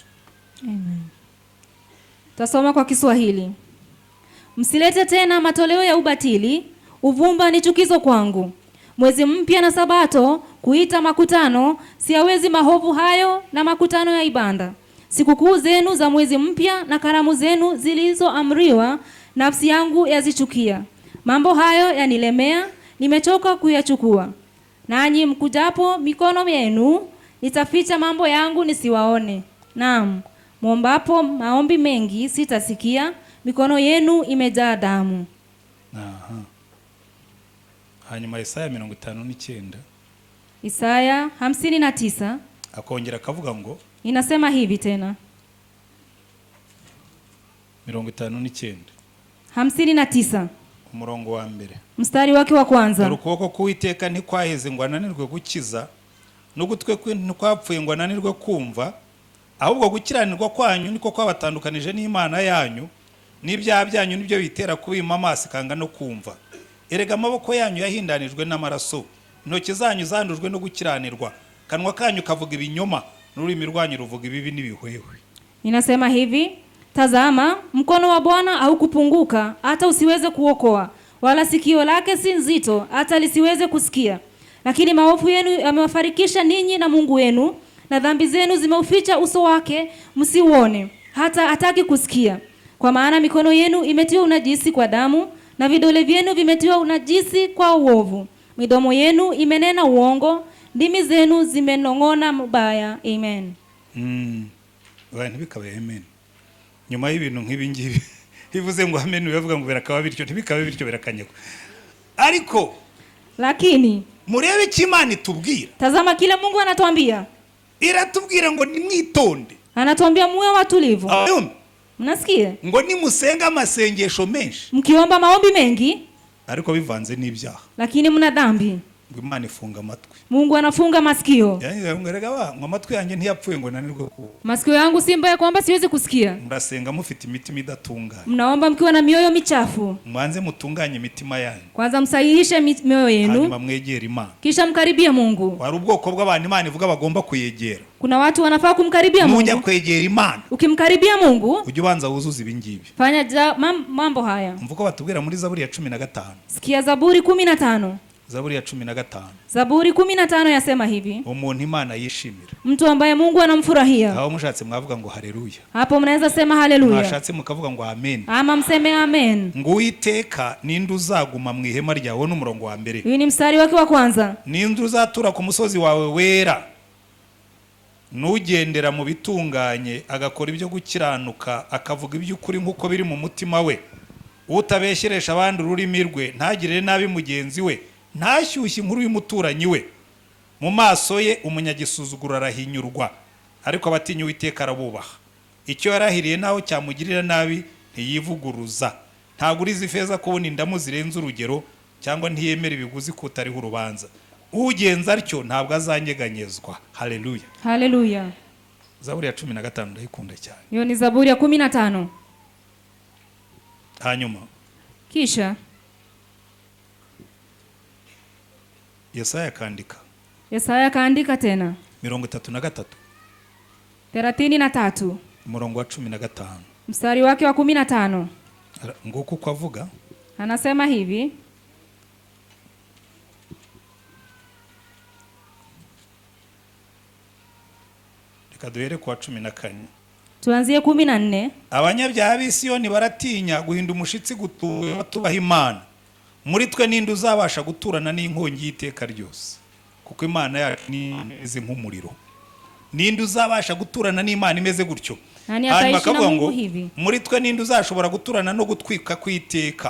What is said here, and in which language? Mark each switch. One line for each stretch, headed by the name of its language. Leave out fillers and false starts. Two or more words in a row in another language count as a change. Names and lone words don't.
Swahili: Amen. Tasoma kwa Kiswahili. Msilete tena matoleo ya ubatili, uvumba ni chukizo kwangu. Mwezi mpya na sabato, kuita makutano, siawezi mahovu hayo na makutano ya ibada. Sikukuu zenu za mwezi mpya na karamu zenu zilizoamriwa, nafsi yangu yazichukia. Mambo hayo yanilemea, nimechoka kuyachukua. Nanyi mkujapo mikono yenu, nitaficha mambo yangu nisiwaone. Naam, muombapo maombi mengi sitasikia, mikono yenu imejaa damu.
Kinyarwanda: Hanyuma Isaya 59.
Swahili: Isaya 59.
Kinyarwanda: Akongera akavuga ngo,
Swahili: inasema hivi tena. 59. 59.
Kinyarwanda: Umurongo wa mbere.
Swahili: Mstari wake wa kwanza.
Kinyarwanda: Ukuboko k'Uwiteka ntikwaheze ngo ananirwe gukiza, n'ugutwe kwe ntikwapfuye ngo ananirwe kumva, ahubwo gukiranirwa kwanyu niko kwabatandukanije n'Imana yanyu, n'ibyaha byanyu nibyo bitera kubima amaso kanga no kumva. Erega amaboko yanyu yahindanijwe n'amaraso, intoki zanyu zandujwe no gukiranirwa, kanwa kanyu kavuga ibinyoma, n'ururimi rwanyu ruvuga ibibi n'ibihwewe.
Swahili: Inasema hivi, tazama mkono wa Bwana haukupunguka hata usiweze kuokoa, wala sikio lake si nzito hata lisiweze kusikia. Lakini maovu yenu yamewafarikisha ninyi na Mungu wenu, na dhambi zenu zimeuficha uso wake msiuone, hata hataki kusikia. Kwa maana mikono yenu imetiwa unajisi kwa damu, na vidole vyenu vimetiwa unajisi kwa uovu. Midomo yenu imenena uongo, ndimi zenu zimenong'ona mubaya. Amen.
Kinyarwanda: Ntibikabe amen. Nyuma y'ibintu nk'ibi ngibi bivuze ngo amen bivuga ngo birakaba bityo, ntibikabe bityo birakanyego. Ariko
Swahili: lakini
Kinyarwanda: murebe Imana itubwira.
Swahili: Tazama kile Mungu anatuambia.
Kinyarwanda: Iratubwira ngo nimwitonde.
Swahili: Anatuambia muwe watulivu. Mnasikia?
Kinyarwanda: Ngo nimusenga amasengesho menshi.
Swahili: Mkiomba maombi mengi,
Kinyarwanda: ariko bivanze n'ibyaha.
Swahili: Lakini mna dhambi.
Kinyarwanda: Ngo Imana ifunga amatwi.
Swahili: Mungu anafunga masikio.
Kinyarwanda: Ngo amatwi yanjye ntiyapfuye ngo nanirwe ku.
Swahili: Masikio yangu si mbaya kwamba siwezi kusikia.
Kinyarwanda: Murasenga mufite imitima idatunganye.
Swahili: Mnaomba mkiwa na mioyo michafu.
Kinyarwanda: Mwanze mutunganye imitima yanyu.
Swahili: Kwanza msahihishe mioyo yenu.
Kinyarwanda: Hanyuma mwegere Imana.
Swahili: Kisha mkaribie Mungu.
Kinyarwanda: Wari ubwoko bw'abantu Imana ivuga bagomba kuyegera.
Swahili: Kuna watu wanafaa kumkaribia Mungu.
Kinyarwanda: Mujya kwegera Imana.
Swahili: Ukimkaribia Mungu,
Kinyarwanda: ujye ubanza wuzuza ibingibi.
Swahili: Fanya mambo haya.
Kinyarwanda: Mvuko batubwira muri Zaburi ya 15.
Swahili: Sikia Zaburi 15. Zaburi ya 15. Zaburi 15 yasema hivi.
Kinyarwanda: Umuntu Imana yishimira.
Swahili: Mtu ambaye Mungu anamfurahia.
Kinyarwanda: Aho mushatse mwavuga ngo haleluya.
Swahili: Hapo mnaweza sema haleluya.
Kinyarwanda: Mwashatse mukavuga ngo amen.
Swahili: Ama mseme amen.
Kinyarwanda: Ngo Uwiteka ninde uzaguma mu ihema ryawe n'umurongo wa mbere.
Swahili: Hii ni mstari wake wa kwanza.
Kinyarwanda: Ninde uzatura ku musozi wawe wera. Nugendera mu bitunganye agakora ibyo gukiranuka akavuga iby'ukuri nkuko biri mu mutima we. Utabesheresha abandi ururimi rwe, ntagirire nabi mugenzi we, ntashyushye inkuru y'umuturanyi we. Mu maso ye umunyagisuzuguro arahinyurwa, ariko abatinya Uwiteka arabubaha. Icyo yarahiriye naho cyamugirira nabi ntiyivuguruza. Ntaguriza ifeza kubona indamu zirenze urugero, cyangwa ntiyemera ibiguzi kutariho urubanza. Ugenza atyo ntabwo azanyeganyezwa. Haleluya. Haleluya. Zaburi ya 15 ndayikunda cyane.
Swahili: Hiyo ni Zaburi ya 15.
Kinyarwanda: Hanyuma
Swahili: kisha Yesaya kaandika. Yesaya kaandika tena 33. 33.
Kinyarwanda: Umurongo wa 15.
Swahili: Mstari wake wa 15.
Kinyarwanda: Nguko uko avuga.
Swahili: Anasema hivi.
Kinyarwanda: Kaduhere kwa 14.
Swahili: Tuanzie 14.
Kinyarwanda: Abanyabyaha b'Isiyoni baratinya guhinda umushitsi gutura tubaha Imana. Muri twe ninde uzabasha guturana n'inkongi y'iteka ryose, kuko Imana yacu ni imeze nk'umuriro. Ninde uzabasha guturana n'Imana imeze gutyo? Hanyuma akavuga ngo muri twe ninde uzashobora guturana no gutwika kw'iteka.